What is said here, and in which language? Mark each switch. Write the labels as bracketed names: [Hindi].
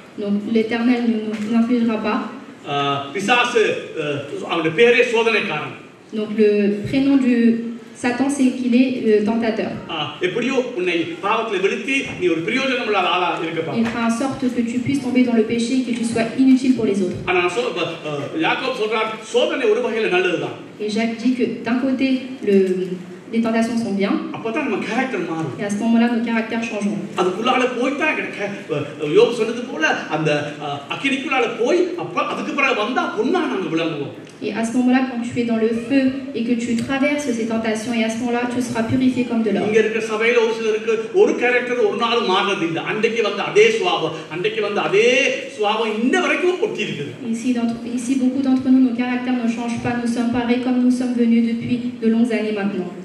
[French] Donc l'Éternel ne nous infligera pas. [Tamil] பிசாசு அவருடைய பேரே சோதனைக்காரன். [French] Donc le prénom du Satan, c'est qu'il est le tentateur. [Tamil] எப்படியோ உன்னை பாவத்தில் விழுத்தி நீ ஒரு பிரயோஜனம் இல்லாத ஆளா இருக்கப்பா. [French] Il fera en sorte que tu puisses tomber dans le péché et que tu sois inutile pour les autres. [Tamil] ஆனா யாக்கோபு சொல்றார், சோதனை ஒரு வகையில நல்லதுதான். [French] Et Jacques dit que d'un côté les tentations sont bien, [Tamil] அப்பதான் நம்ம கேரக்டர் மாறும். [French] et à ce moment-là, nos caractères changeront. [Tamil] அதுக்குள்ளால போய்தான் யோபு சொன்னது போல அந்த அக்கினிக்குள்ளால போய் அப்ப அதுக்கு பிறகு வந்தா பொண்ணா நாங்க விளங்குவோம். [French] Et à ce moment-là, quand tu es dans le feu et que tu traverses ces tentations, et à ce moment-là, tu seras purifié comme de l'or. [Tamil] இங்க இருக்கிற சபையில ஒரு சிலருக்கு ஒரு கேரக்டர் ஒரு நாள் மாறுறது இல்ல. அன்றைக்கு வந்த அதே சுபாவம், அன்றைக்கு வந்த அதே சுபாவம் இன்ன வரைக்கும் ஒட்டி இருக்குது. [French] Ici, beaucoup d'entre nous, nos caractères ne changent pas. Nous sommes pareils comme nous sommes venus depuis de longues années maintenant.